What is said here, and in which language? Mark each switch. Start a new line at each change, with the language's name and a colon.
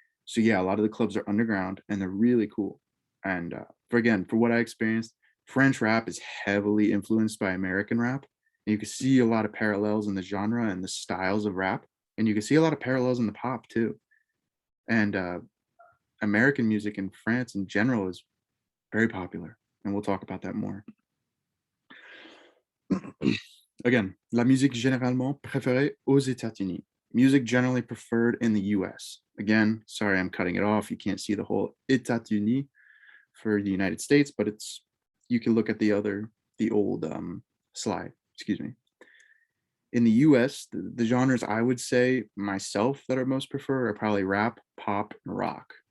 English: So yeah, a lot of the clubs are underground and they're really cool. And for what I experienced, French rap is heavily influenced by American rap, and you can see a lot of parallels in the genre and the styles of rap, and you can see a lot of parallels in the pop too. And American music in France in general is very popular, and we'll talk about that more. Again,
French: la musique généralement préférée aux États-Unis.
English: Music generally preferred in the US. Again, sorry, I'm cutting it off. You can't see the whole États-Unis for the United States, but you can look at the old slide, excuse me. In the US, the genres I would say myself that are most preferred are probably rap, pop, and rock.